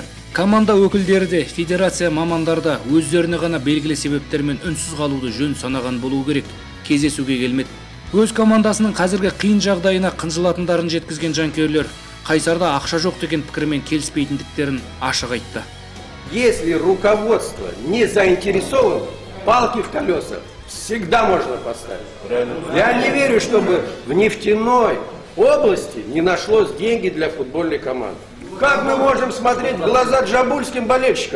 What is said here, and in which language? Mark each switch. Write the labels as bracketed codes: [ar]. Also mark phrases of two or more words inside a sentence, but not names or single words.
[kk] Команда өкілдері де, федерация мамандары да өздеріне ғана белгілі себептермен үнсіз қалуды жөн санаған болуы керек. Кездесуге келмеді. Өз командасының қазіргі қиын жағдайына қынжылатындарын жеткізген жанкүйерлер Қайсарда ақша жоқ деген пікірмен келіспейтіндіктерін ашық айтты. [ru] Если руководство не заинтересовано, палки в колесах всегда можно поставить. Я не верю, чтобы в нефтяной области не нашлось деньги для футбольной команды. Как мы можем смотреть в глаза джабульским болельщикам?